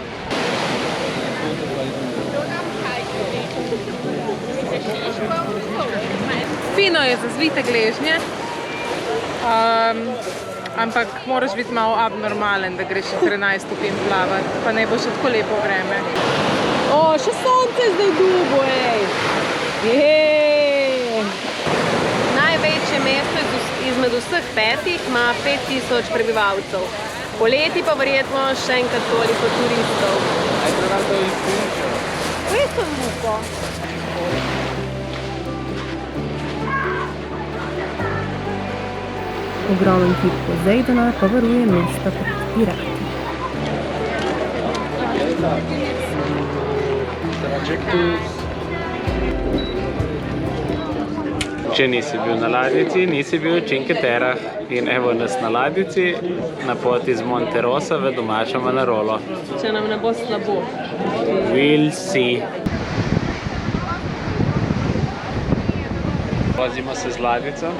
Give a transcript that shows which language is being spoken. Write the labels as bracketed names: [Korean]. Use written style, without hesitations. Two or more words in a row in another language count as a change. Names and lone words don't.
[Slovenian] Fino je za zvite gležnje, ampak moraš biti malo abnormalen, da greš 13 stopinj plavati, pa ne bo še tako lepo vreme. O, še sonce zdaj dubo, ej! Jej! Največje mesto izmed vseh 5 ima 5000 prebivalcev. Poleti pa verjetno še enkrat toliko turistov. [Italian] Questo è un buco. [Slovenian] Ogromen kip Pozejdona pa varuje mesta pred pirati. Če nisi bil na ladjici, nisi bil v Cinque Terrah. In evo nas na ladjici, na poti z Monterossa v domačo Manarolo. Če nam ne bo slabo. [English] We'll see. [Slovenian] Vozimo se z ladjico.